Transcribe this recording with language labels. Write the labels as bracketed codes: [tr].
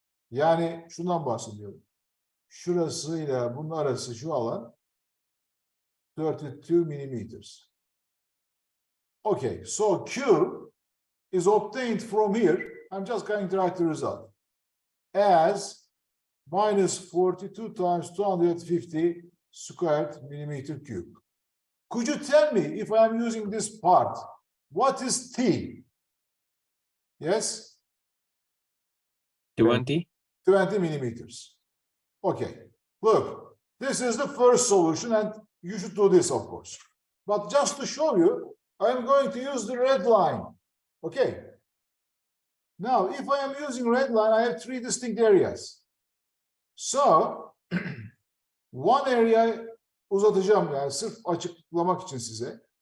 [tr] Yani şundan bahsediyorum. Şurasıyla bunun arası şu alan 32 millimeters. [en] Okay, so Q is obtained from here. I'm just going to write the result as minus 42 times 250 squared millimeter cube. Could you tell me, if I am using this part, what is T? Yes? 20. 20 millimeters. Okay, look, this is the first solution, and you should do this, of course. But just to show you, I'm going to use the red line. Okay. Now, if I am using red line, I have 3 distinct areas. So, one area [tr] uzatacağım, yani sırf açıklamak için size.